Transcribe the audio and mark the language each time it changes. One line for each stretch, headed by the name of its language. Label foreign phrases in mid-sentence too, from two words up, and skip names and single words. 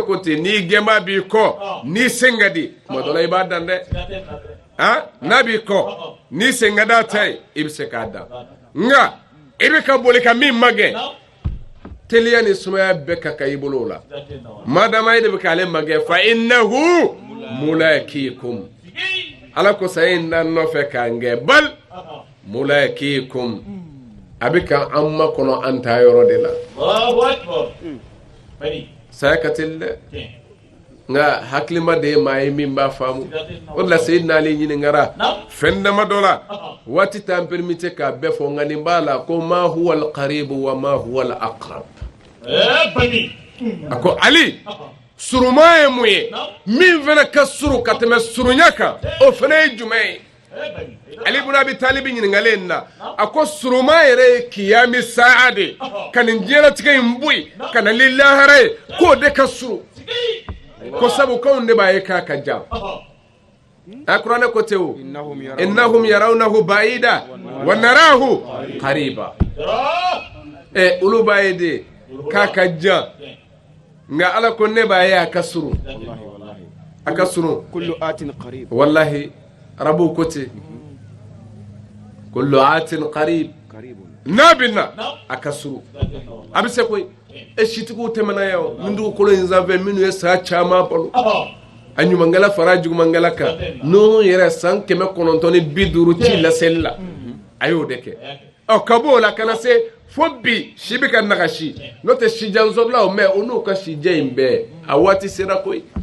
Bambara: ko ten n'i gɛnbaa b'i kɔ n'i sen ka di tuma dɔ la i b'a dan dɛ n'a b'i kɔ n'i sen ka d'a ta ye i bɛ se k'a dan nka i bɛ ka boli ka min ma gɛn teliya ni sumaya bɛɛ ka kan i bolo o la madama e de bɛ k'ale ma gɛn
Arabic: فإنه ملاقيكم
Bambara: ala ko saya in na nɔfɛ k'an gɛn bal mulaqikum a bɛ ka an ma kɔnɔ an ta yɔrɔ de la saya ka teli dɛ nka hakilima de ye maa ye min b'a faamu o de la Seydina Ali ɲininkara fɛn dama dɔ la waati t'an permite k'a bɛɛ fɔ nka nin b'a la ko
Arabic: ما هو القريب وما هو الأقرب
Bambara: a ko Ali suruma ye mun ye min fana ka suru ka tɛmɛ surunya kan o fana ye jumɛn ye Ali ibn Abi Talib ɲininkalen na a ko suruma yɛrɛ ye kiyami sa'a de ka nin diɲɛlatigɛ in bɔ yen ka na ni lahara ye k'o de ka suru ko sabu kanw de b'a ye k'a ka jan a kuranɛ ko ten o
Arabic: إنهم يرونه بعيدا ونراه قريبا
Bambara: olu b'a ye de k'a ka jan nka ala ko ne b'a ye a ka surun
Arabic: كل آت قريب
Bambara: wallahi arabu ko ten
Arabic: كل آت قريب
Bambara: n'a bɛ na a ka surun a bɛ se koyi sitigiw tɛmɛna yan o min dugukolo in sanfɛ minnu ye saya caman balo a ɲumankɛla fara jugumankɛla kan Nuhu yɛrɛ san 950 ci laseli la a y'o de kɛ ka bɔ o la kana se fo bi si bɛ ka nagasi n'o tɛ sijanzɔlaw mais o n'u ka sijɛ in bɛɛ a waati sera koyi